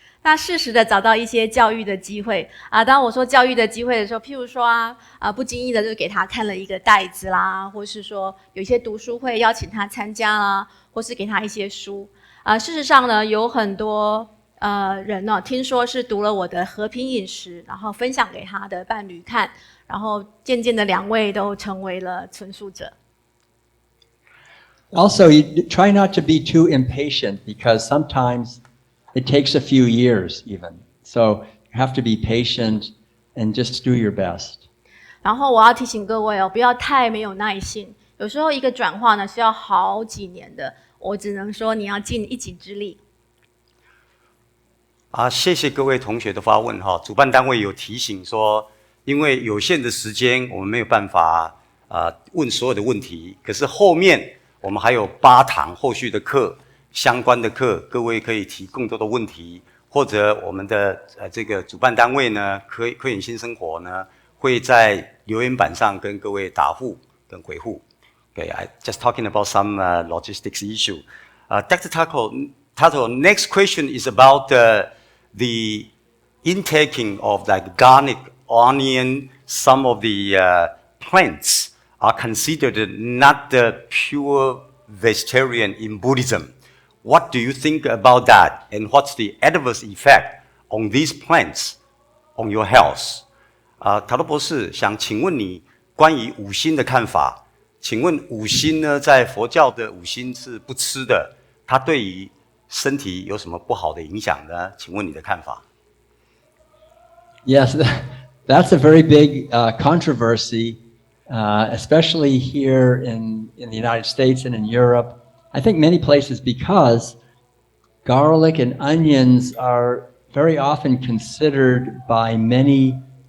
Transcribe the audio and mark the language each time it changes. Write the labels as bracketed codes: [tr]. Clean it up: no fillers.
[zh] 那适时的找到一些教育的机会当我说教育的机会的时候，譬如说不经意的就给他看了一个袋子啦，或是说有一些读书会邀请他参加啦，或是给他一些书事实上呢，有很多人听说是读了我的和平饮食，然后分享给他的伴侣看，然后渐渐的2位都成为了纯素者。 [en] Also, you try not to be too impatient, because sometimes it takes a few years even. So you have to be patient and just do your best. [zh] 然后我要提醒各位不要太没有耐性。有时候一个转化呢是要好几年的，我只能说你要尽一己之力。谢谢各位同学的发问主办单位有提醒说，因为有限的时间，我们没有办法问所有的问题。可是后面我们还有8堂后续的课。相关的课，各位可以提更多的问题，或者我们的这个主办单位呢，科研新生活呢，会在留言板上跟各位答复跟回复。 [en] Okay, I just talking about some logistics issue. Dr. Tuttle, next question is about the intaking of like garlic, onion. Some of the plants are considered not the pure vegetarian in Buddhism. What do you think about that? And what's the adverse effect on these plants on your health? [zh] 塔罗博士想请问你关于五辛的看法。请问五辛呢，在佛教的五辛是不吃的，它对于身体有什么不好的影响呢？请问你的看法。 [en] Yes, that's a very big controversy, especially here in the United States and in Europe. I think many places, because garlic and onions are very often considered by many